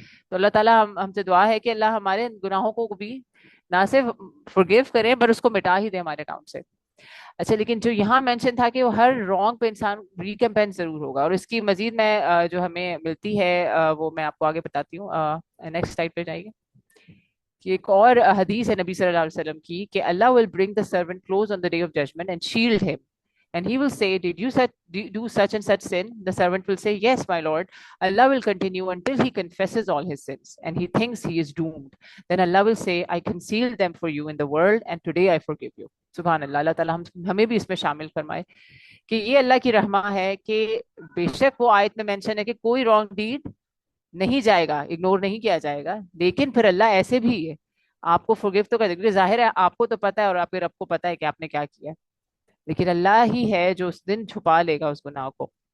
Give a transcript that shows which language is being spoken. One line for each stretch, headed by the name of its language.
Urdu: تو اللہ تعالیٰ ہم سے دعا ہے کہ اللہ ہمارے گناہوں کو بھی نہ صرف فرگیو کریں پر اس کو مٹا ہی دیں ہمارے اکاؤنٹ سے. اچھا, لیکن جو یہاں مینشن تھا کہ وہ ہر رانگ پہ انسان ریکمپینس ضرور ہوگا, اور اس کی مزید میں جو ہمیں ملتی ہے وہ میں آپ کو آگے بتاتی ہوں. نیکسٹ سلائڈ پہ جائیے. کہ ایک اور حدیث ہے نبی صلی اللہ علیہ وسلم کی کہ
English: Allah will bring the servant close on the day of judgment and shield him, and he will say, did you do such and such sin? The servant will say, yes my lord. Allah will continue until he confesses all his sins and he thinks he is doomed. Then Allah will say, I concealed them for you in the world and today I forgive you.
Urdu: سبحان اللہ. اللہ تعالیٰ ہمیں بھی اس میں شامل فرمائے کہ یہ اللہ کی رحمہ ہے کہ بے شک وہ آیت میں مینشن ہے کہ کوئی رانگ ڈیڈ نہیں جائے گا, اگنور نہیں کیا جائے گا, لیکن پھر اللہ ایسے بھی ہے آپ کو forgive تو کر دے. ظاہر ہے آپ کو تو پتا ہے اور آپ کے رب کو پتا ہے کہ آپ نے کیا کیا, لیکن اللہ ہی ہے جو اس دن چھپا لے گا اس گناہ کو.